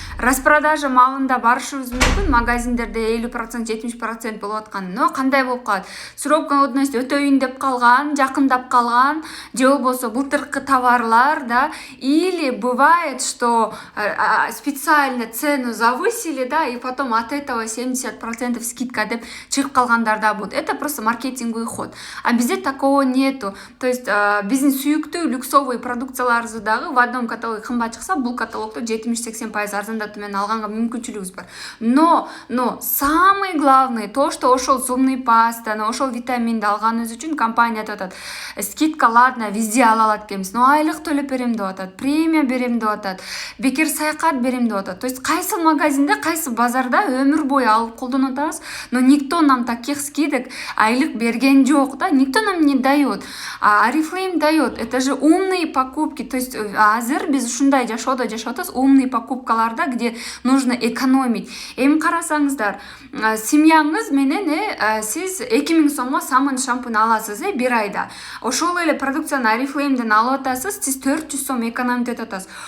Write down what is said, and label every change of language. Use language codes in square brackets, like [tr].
[ky] Распродажа малында барышыбыз мүмкүн, магазиндерде 50%, 70% болуп аткан. Но кандай болуп калат? Срок годности өтөйүн деп калган, жакындап калган, же болбосо былтыркы товарлар, да. [ru] Или бывает, что специально цену завысили, да, и потом от этого 70% скидка [ky] деп чыгып калгандар да [ru] будет. Это просто маркетинговый ход. А bizde такого нету. [ky] То есть биздин сүйүктүү люксовый продукцияларыбызды дагы [ru] в одном каталоге [ky] кымбат чыкса, бул каталогдо 70-80% арзандатуу менен алганга мүмкүнчүлүгүбүз бар. [ru] Но самый главный то, что [ky] ошол зубный пастаны, ошол витаминди алганыбыз үчүн компания айтып атат. Скидка, ладно, везде ала алат экенбиз, но айлык төлөп берем деп атат, премия берем деп атат, бекер саякат берем деп атат. То есть кайсы магазинде, кайсы базарда өмүр бою алып колдонуп атабыз, но [ru] никто нам таких скидок [ky] айлык берген жок, да, [ru] никто нам не дает. А Oriflame дает. Это же умные покупки. [ky] То есть азыр биз ушундай жашоодо жашатабыз, умные покупкаларда, [ru] где нужно экономить. [ky] Эми карасаңыздар, семьяңыз менен сиз 2000 сомго самын шампунь аласыз бир айда. Ошол эле продукцияны Oriflame'ден алып атасыз, сиз 400 сом экономить этип атасыз.